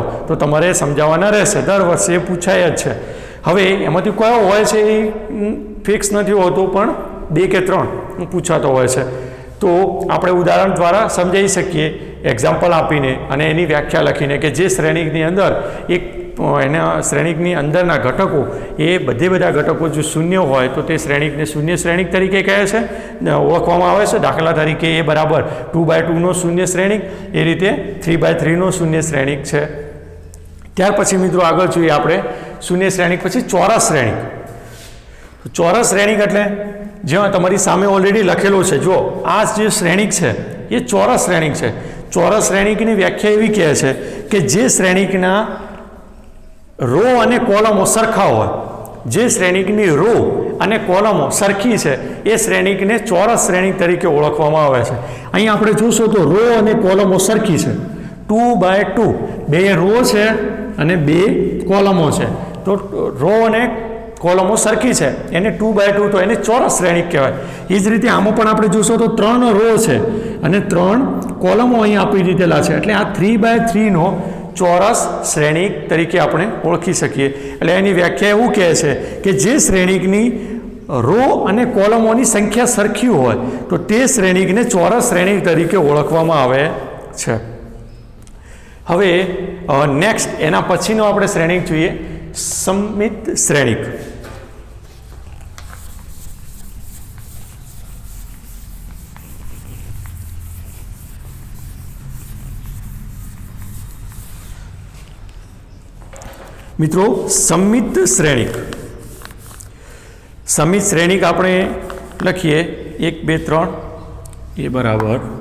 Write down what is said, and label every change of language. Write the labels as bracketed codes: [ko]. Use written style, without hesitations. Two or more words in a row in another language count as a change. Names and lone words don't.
[gu] તો તમારે સમજાવવાના રહેશે, દર વર્ષે પૂછાય જ છે. હવે એમાંથી કયો હોય છે ફિક્સ નહીં હોતો, પણ 2 કે 3 પૂછાતો હોય છે। તો આપણે ઉદાહરણ દ્વારા સમજાવી શકીએ એક્ઝામ્પલ આપીને અને એની વ્યાખ્યા લખીને કે જે શ્રેણિકની અંદર એક એના શ્રેણિકની અંદરના ઘટકો એ બધા ઘટકો જો શૂન્ય હોય તો તે શ્રેણિકને શૂન્ય શ્રેણિક તરીકે કહે છે, ઓળખવામાં આવે છે। દાખલા તરીકે એ બરાબર 2/2 નો શૂન્ય શ્રેણિક, એ રીતે 3/3 નો શૂન્ય શ્રેણિક છે। ત્યાર પછી મિત્રો આગળ જોઈએ આપણે શૂન્ય શ્રેણિક પછી ચોરસ શ્રેણિક। ચોરસ શ્રેણિક એટલે જેમાં તમારી સામે ઑલરેડી લખેલો છે, જો આ જે શ્રેણિક છે એ ચોરસ શ્રેણિક છે। ચોરસ શ્રેણિકની વ્યાખ્યા એવી કહે છે કે જે શ્રેણિકના રો અને કૉલમો સરખા હોય, જે શ્રેણિકની રો અને કૉલમો સરખી છે એ શ્રેણિકને ચોરસ શ્રેણિક તરીકે ઓળખવામાં આવે છે। અહીં આપણે જોશો તો રો અને કૉલમો સરખી છે. 2/2 2 રો છે અને 2 કૉલમો છે, તો રો અને કૉલમો સરખી હૈ એને 2/2 તો એને ચોરસ શ્રેણિક કહેવાય। એ જ રીતે આમાં પણ આપણે જોશો તો 3 રો છે અને 3 કૉલમો અહીં આપી દીધેલા છે, એટલે આ 3/3 નો ચોરસ શ્રેણિક તરીકે આપણે ઓળખી શકીએ। એટલે એની વ્યાખ્યા એવું કહે છે કે જે શ્રેણિકની રો અને કૉલમોની સંખ્યા સરખી હોય તો તે શ્રેણિકને ચોરસ શ્રેણિક તરીકે ઓળખવામાં આવે છે। હવે નેક્સ્ટ એના પછીનો આપણે શ્રેણિક જોઈએ સમમિત શ્રેણિક। મિત્રો સમમિત શ્રેણિક, સમમિત શ્રેણિક આપણે લખીએ 1 2 3 એ બરાબર